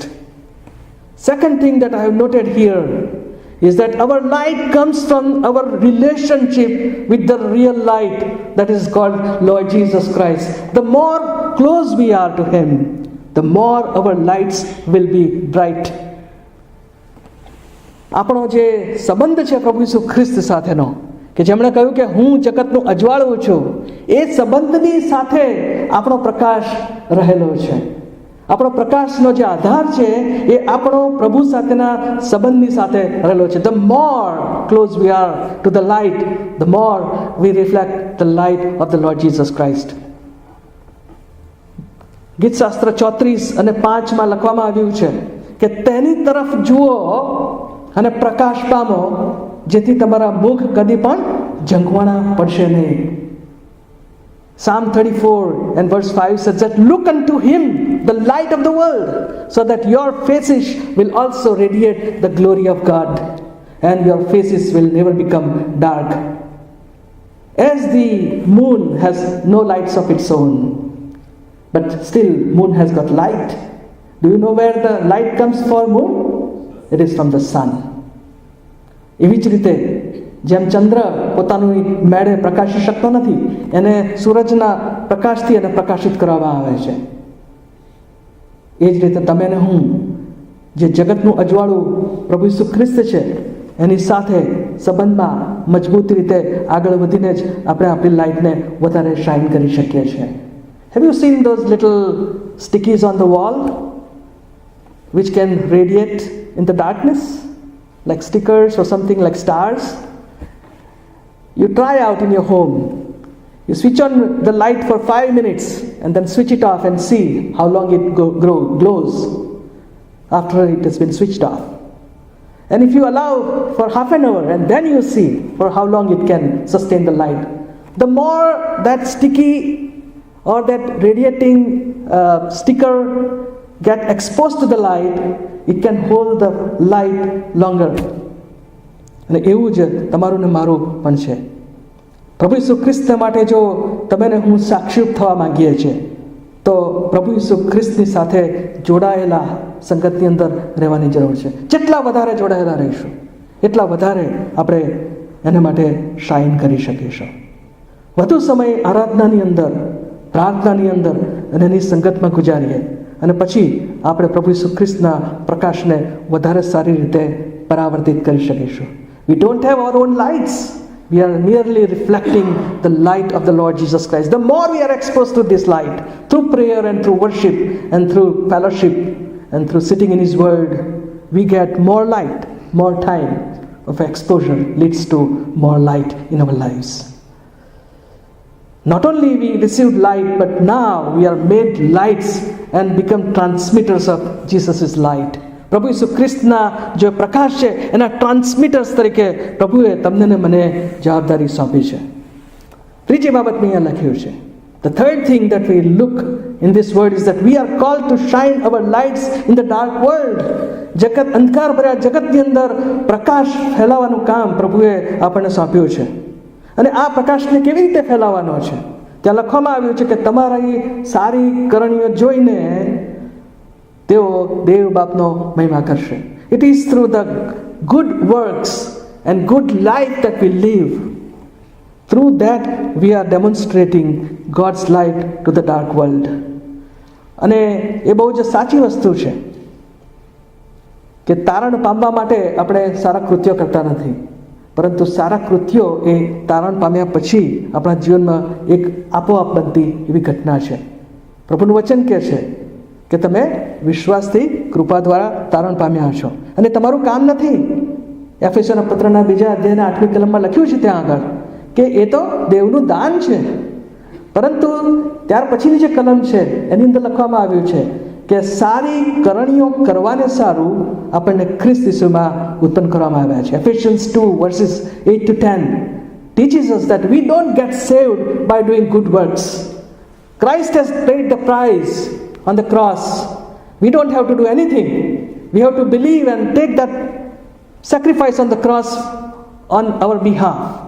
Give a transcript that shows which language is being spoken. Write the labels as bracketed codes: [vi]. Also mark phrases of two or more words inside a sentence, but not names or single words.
[en] Second thing that I have noted here is that our light comes from our relationship with the real light that is called Lord Jesus Christ. The more close we are to Him, the more our lights will be bright. [gu] આપણો જે સંબંધ છે પ્રભુ ઈસુ ખ્રિસ્ત સાથેનો, કે જેમણે કહ્યું કે હું જગતનું અજવાળું છું, એ સંબંધની સાથે આપણો પ્રકાશ રહેલો છે. આપણો પ્રકાશનો જે આધાર છે એ આપણો પ્રભુ સાથેના સંબંધની સાથે રહેલો છે. [en] The more close we are to the light, the more we reflect the light of the Lord Jesus Christ. [gu] ગીતશાસ્ત્ર 34 અને 5 માં લખવામાં આવ્યું છે કે તેની તરફ જુઓ અને પ્રકાશ પામો, જેથી તમારા મુખ કદી પણ ઝંખવાણા પડશે નહીં. [en] Psalm 34 and verse 5 says that look unto Him, the light of the world, so that your faces will also radiate the glory of God, and your faces will never become dark. As the moon has no lights of its own, but still moon has got light. Do you know where the light comes for moon? It is from the sun. [gu] એવી જ રીતે જેમ ચંદ્ર પોતાનું મેળે પ્રકાશી શકતો નથી, એને સૂરજના પ્રકાશથી એને પ્રકાશિત કરવામાં આવે છે. એ જ રીતે તમે ને હું, જે જગતનું અજવાળું પ્રભુ ઈસુ ખ્રિસ્ત છે, એની સાથે સંબંધમાં મજબૂત રીતે આગળ વધીને જ આપણે આપણી લાઈટને વધારે શાઇન કરી શકીએ છીએ. [en] Have you seen those little stickies on the wall which can radiate in the darkness, like stickers or something like stars? You try out in your home. You switch on the light for 5 minutes and then switch it off and see how long it glows after it has been switched off. And if you allow for half an hour and then you see for how long it can sustain the light, the more that sticky or that radiating sticker get exposed to the light, it can hold the light longer. [gu] અને એવું જ તમારું ને મારું પણ છે. પ્રભુ ઈસુ ખ્રિસ્ત માટે જો તમે ને હું સાક્ષીરૂપ થવા માંગીએ છીએ, તો પ્રભુ ઈસુ ખ્રિસ્તની સાથે જોડાયેલા સંગતની અંદર રહેવાની જરૂર છે. જેટલા વધારે જોડાયેલા રહીશું, એટલા વધારે આપણે એના માટે શાઇન કરી શકીશું. વધુ સમય આરાધનાની અંદર, પ્રાર્થનાની અંદર અને એની સંગતમાં ગુજારીએ, અને પછી આપણે પ્રભુ ઈસુ ખ્રિસ્તના પ્રકાશને વધારે સારી રીતે પરાવર્તિત કરી શકીશું. [en] We don't have our own lights. We are merely reflecting the light of the Lord Jesus Christ. The more we are exposed to this light, through prayer and through worship and through fellowship and through sitting in His Word, we get more light, more time of exposure leads to more light in our lives. Not only we received light, but now we are made lights and become transmitters of Jesus' light. [gu] પ્રભુ ઈસુ ખ્રિસ્તના જે પ્રકાશ છે એના ટ્રાન્સમિટર્સ તરીકે પ્રભુએ તમને ને મને જવાબદારી સોંપી છે. ત્રીજી બાબત મેં અહીંયા લખ્યું છે. [en] The third thing that we look in this word is that we are called to shine our lights in the dark world. [gu] જગત અંધકાર ભર્યા જગતની અંદર પ્રકાશ ફેલાવવાનું કામ પ્રભુએ આપણને સોંપ્યું છે. અને આ પ્રકાશને કેવી રીતે ફેલાવવાનો છે? ત્યાં લખવામાં આવ્યું છે કે તમારી સારી કરણીઓ જોઈને તેઓ દેવ બાપનો મહિમા કરશે. [en] It is through the good works and good life that we live. Through that we are demonstrating God's light to the dark world. [gu] અને એ બહુ જ સાચી વસ્તુ છે કે તારણ પામવા માટે આપણે સારા કૃત્યો કરતા નથી, પરંતુ સારા કૃત્યો એ તારણ પામ્યા પછી આપણા જીવનમાં એક આપોઆપ બનતી એવી ઘટના છે. પ્રભુનું વચન કહે છે કે તમે વિશ્વાસથી કૃપા દ્વારા તારણ પામ્યા છો, અને તમારું કામ નથી, એફેસોના પત્રના 2 અધ્યાયના 8મી કલમમાં લખ્યું છે ત્યાં આગળ કે એ તો દેવનું દાન છે. પરંતુ ત્યાર પછીની જે કલમ છે એની અંદર લખવામાં આવ્યું છે કે સારી કરણીઓ કરવાને સારું આપણને ખ્રિસ્ત ઈસુમાં ઉત્પન્ન કરવામાં આવ્યા છે. [en] Ephesians 2:8-10 teaches us that we don't get saved by doing good works. Christ has paid the price on the cross. We don't have to do anything. We have to believe and take that sacrifice on the cross on our behalf.